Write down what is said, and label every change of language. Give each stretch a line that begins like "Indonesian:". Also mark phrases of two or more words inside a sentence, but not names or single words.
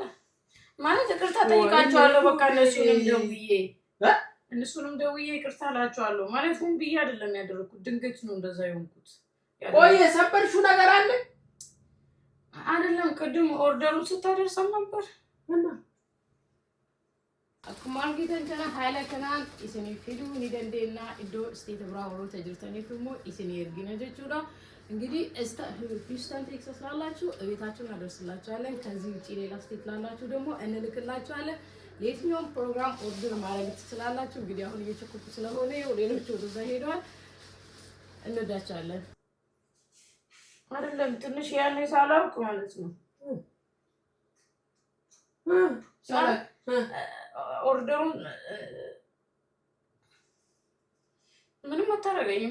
Amharic: ማለት ይቅርታ ጠይቃቸዋለሁ። በቃ እነሱንም ደውዬ ይቅርታ እላቸዋለሁ። ማለት ሆን ብዬ አይደለም ያደረኩት፣ ድንገት ነው እንደዛ የሆንኩት። ቆይ የሰበርሽው ነገር አለ አይደለም? ቅድም ኦርደሩን ስታደርሰም ነበር እና
Oromo: akkuma argitan kana haala kanaan isinii fiduu ni dandeenya iddoo isteet biraa warroota jirtaniif immoo isinii ergina jechuudha
Amharic: እንግዲህ ሂውስተን ቴክሳስ ላላችሁ እቤታችሁን አደርስላችኋለን ከዚህ ውጪ ሌላ ስቴት ላላችሁ ደግሞ እንልክላችኋለን ለየትኛውም ፕሮግራም ኦርደር ማድረግ ትችላላችሁ እንግዲህ አሁን እየቸኮልኩ ስለሆነ ሌሎች ወደዛ ሄደዋል እንወዳችኋለን አይደለም ትንሽ ያኔ ሳላውቅ ማለት ነው ኦርደሩን ምንም አታረጋኝማ